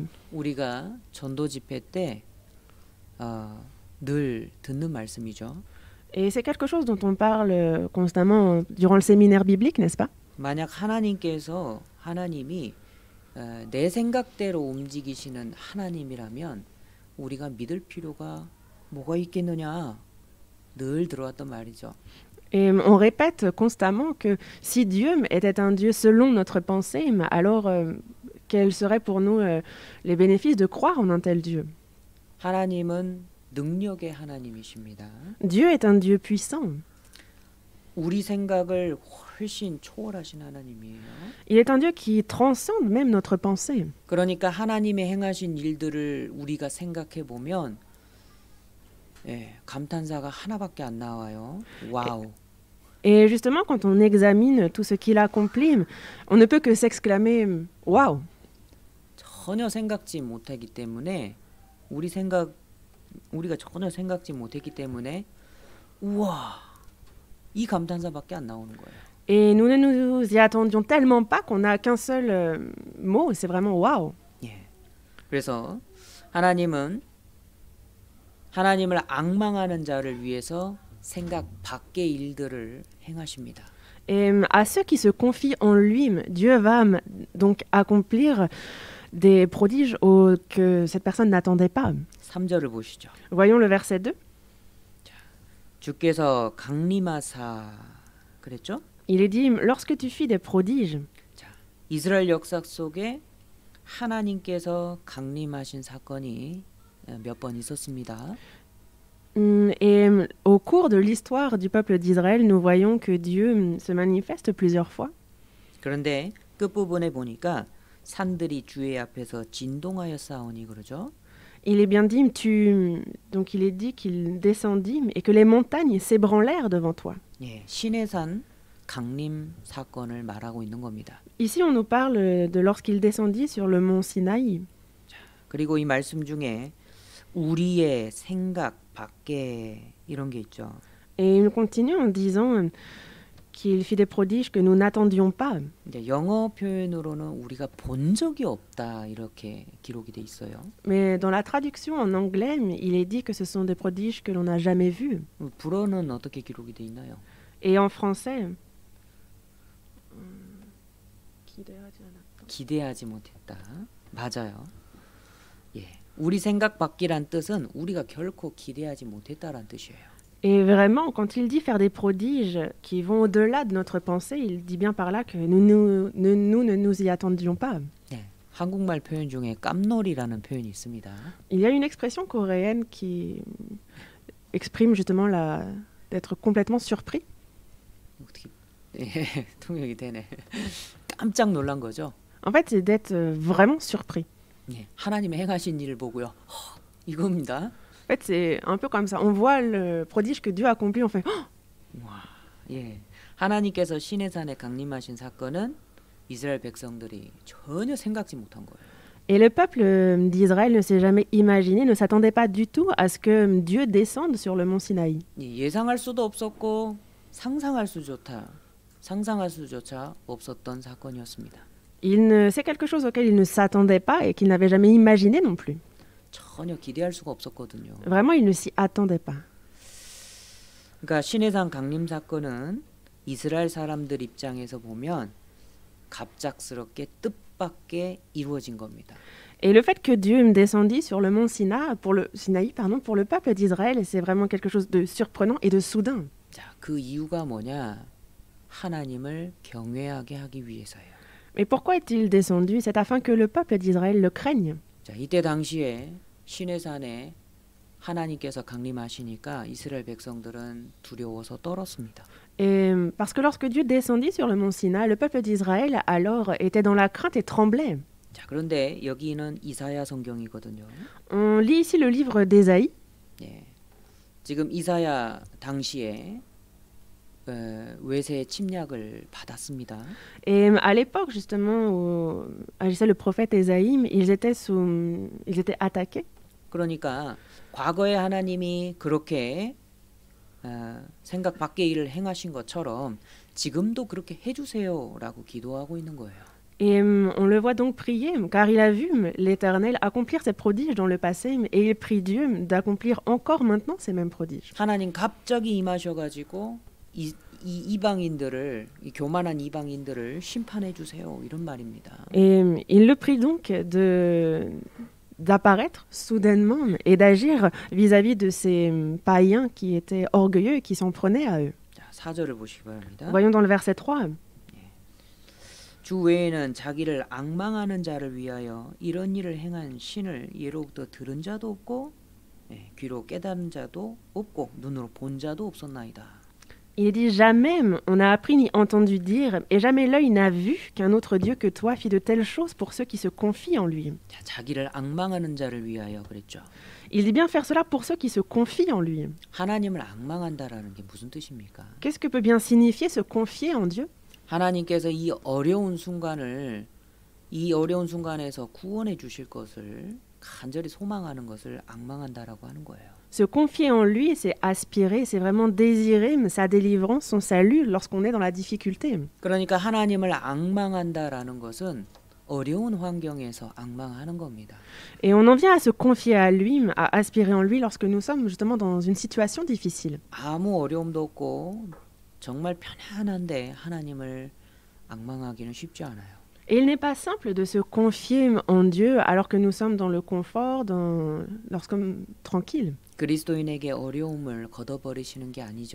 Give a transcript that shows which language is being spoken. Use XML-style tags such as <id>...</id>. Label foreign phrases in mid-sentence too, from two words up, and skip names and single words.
<ko>우리가 전도 집회 때 늘 듣는 말씀이죠.</ko> <fr>Et c'est quelque chose dont on parle constamment durant le séminaire biblique, n'est-ce pas?</fr> <ko>만약 하나님이 내 생각대로 움직이시는 하나님이라면 우리가 믿을 필요가 뭐가 있겠느냐 늘 들어왔던 말이죠.</ko> <fr>Et on répète constamment que si Dieu était un Dieu selon notre pensée, alors quels seraient pour nous les bénéfices de croire en un tel Dieu?</fr> <ko>하나님은 능력의 하나님이십니다.</ko> <fr>Dieu est un Dieu puissant.</fr> <ko>우리 생각을 훨씬 초월하신 하나님이에요.</ko> <fr>Il est un Dieu qui transcende même notre pensée.</fr> <ko>그러니까 하나님의 행하신 일들을 우리가 생각해 보면 감탄사가 하나밖에 안 나와요. 와우.</ko> <fr>Et justement, quand on examine tout ce qu'il a accompli, on ne peut que s'exclamer « Waouh !»</fr> <ko>전혀 생각지 못하기 때문에 우리가 전혀 생각지 못했기 때문에 우와 이 감탄사밖에 안 나오는 거예요.</ko> <fr>Et nous ne nous y attendions tellement pas qu'on n'a qu'un seul mot, c'est vraiment « Waouh !»</fr> <ko>예. 그래서 하나님을 앙망하는 자를 위해서 생각 밖의 일들을 행하십니다.</ko> <fr>Et à ceux qui se confient en lui, Dieu va donc accomplir des prodiges que cette personne n'attendait pas.</fr> <ko>3절을 보시죠.</ko> <fr>Voyons le verset 2.</fr> <ko>자, 주께서 강림하사 그랬죠?</ko> <fr>Il est dit, lorsque tu fis des prodiges.</fr> <ko>자, 이스라엘 역사 속에 하나님께서 강림하신 사건이 몇 번 있었습니다.</ko> <fr>Et au cours de l'histoire du peuple d'Israël, nous voyons que Dieu se manifeste plusieurs fois.</fr> <ko>그런데 끝부분에 보니까 산들이 주의 앞에서 진동하여 싸우니 그러죠.</ko> <fr>Il est bien dit, donc il est dit qu'il descendit et que les montagnes s'ébranlèrent devant toi.</fr> <ko>예, 시내산 강림 사건을 말하고 있는 겁니다.</ko> <fr>Ici, on nous parle de lorsqu'il descendit sur le mont Sinaï.</fr> <ko>그리고 이 말씀 중에 우리의 생각 밖에 이런 게 있죠.</ko> <fr>Et il continue en disant qu'il fit des prodiges que nous n'attendions pas.</fr> <ko>이제 영어 표현으로는 우리가 본 적이 없다 이렇게 기록이 돼 있어요.</ko> <fr>Mais dans la traduction en anglais, il est dit que ce sont des prodiges que l'on n'a jamais vus.</fr> <ko>불어는 어떻게 기록이 돼 있나요?</ko> <fr>Et en français,</fr> <ko>기대하지 못했다. 맞아요. 예, 우리 생각 밖이란 뜻은 우리가 결코 기대하지 못했다란 뜻이에요.</ko> <fr>Et vraiment, quand il dit faire des prodiges qui vont au-delà de notre pensée, il dit bien par là que nous ne nous y attendions pas.</fr> <ko>네, 한국말 표현 중에 깜놀이라는 표현이 있습니다.</ko> <fr>Il y a une expression coréenne qui exprime justement d'être complètement surpris.</fr> <ko>어떻게 통역이 되네. 깜짝 놀란 거죠.</ko> <fr>En fait, c'est d'être vraiment surpris.</fr> <ko>예, 하나님의 행하신 일을 보고요. 이겁니다.</ko> <fr>En fait, c'est un peu comme ça. On voit le prodige que Dieu a accompli, on fait</fr> <ko>와, 예. 하나님께서 시내산에 강림하신 사건은 이스라엘 백성들이 전혀 생각지 못한 거예요.</ko> <fr>Et le peuple d'Israël ne s'est jamais imaginé, ne s'attendait pas du tout à ce que Dieu descende sur le mont Sinaï.</fr> <ko>예상할 수도 없었고 상상할 수조차 없었던 사건이었습니다.</ko> <fr>C'est quelque chose auquel il ne s'attendait pas et qu'il n'avait jamais imaginé non plus.</fr> <ko>전혀 기대할 수가 없었거든요.</ko> <fr>Vraiment, il ne s'y attendait pas.</fr> <ko>그러니까 시내산 강림 사건은 이스라엘 사람들 입장에서 보면 갑작스럽게 뜻밖의 이루어진 겁니다.</ko> <fr>Et le fait que Dieu descendit sur le mont Sinaï, pour le peuple d'Israël, c'est vraiment quelque chose de surprenant et de soudain.</fr> <ko>자, 그 이유가 뭐냐? 하나님을 경외하게 하기 위해서예요.</ko> <fr>Mais pourquoi est-il descendu? C'est afin que le peuple d'Israël le craigne.</fr> <ko>자, 이때 당시에 시내산에 하나님께서 강림하시니까 이스라엘 백성들은 두려워서 떨었습니다.</ko> <fr>Et parce que lorsque Dieu descendit sur le mont Sinaï, le peuple d'Israël alors était dans la crainte et tremblait.</fr> <ko>자, 그런데 여기는 이사야 성경이거든요.</ko> <fr>On lit ici le livre d'Ésaïe.</fr> <ko>예. 지금 이사야 당시에 외세 침략을 받았습니다.</ko> <fr>Et à l'époque, justement, où agissait le prophète Ésaïe, ils étaient attaqués.</fr> <ko>그러니까 과거에 하나님이 그렇게 생각 밖의 일을 행하신 것처럼 지금도 그렇게 해주세요라고 기도하고 있는 거예요.</ko> <fr>Et on le voit donc prier, car il a vu l'Éternel accomplir ses prodiges dans le passé, et il prie Dieu d'accomplir encore maintenant ces mêmes prodiges.</fr> <ko>하나님 갑자기 임하셔가지고 이 이방인들을, 이 교만한 이방인들을 심판해 주세요, 이런 말입니다.</ko> <fr>Et il le prie donc d'apparaître soudainement et d'agir vis-à-vis de ces païens qui étaient orgueilleux et qui s'en prenaient à eux.</fr> <ko>자, 4절을 보시기 바랍니다.</ko> <fr>Voyons dans le verset 3.</fr> <ko>주 외에는 자기를 앙망하는 자를 위하여 이런 일을 행한 신을 예로부터 들은 자도 없고 귀로 깨달은 자도 없고 눈으로 본 자도 없었나이다.</ko> <fr>Il dit jamais on n'a appris ni entendu dire, et jamais l'œil n'a vu qu'un autre Dieu que toi fit de telles choses pour ceux qui se confient en lui.</fr> <ko>자, 자기를 앙망하는 자를 위하여 그랬죠.</ko> <fr>Il dit bien faire cela pour ceux qui se confient en lui.</fr> <ko>하나님을 앙망한다라는 게 무슨 뜻입니까?</ko> <fr>Qu'est-ce que peut bien signifier se confier en Dieu?</fr> <ko>하나님께서 이 어려운 순간에서 구원해 주실 것을 간절히 소망하는 것을 앙망한다라고 하는 거예요.</ko> <fr>Se confier en lui, c'est aspirer, c'est vraiment désirer sa délivrance, son salut lorsqu'on est dans la difficulté.</fr> <ko>그러니까 하나님을 앙망한다라는 것은 어려운 환경에서 앙망하는 겁니다.</ko> <fr>Et on en vient à se confier à lui, à aspirer en lui lorsque nous sommes justement dans une situation difficile.</fr> <ko>아무 어려움도 없고 정말 편안한데 하나님을 앙망하기는 쉽지 않아요.</ko> <fr>Et il n'est pas simple de se confier en Dieu alors que nous sommes dans le confort, tranquille.</fr> <ko>그리스도인에게 어려움을 걷어버리시는 게 아니죠.</ko>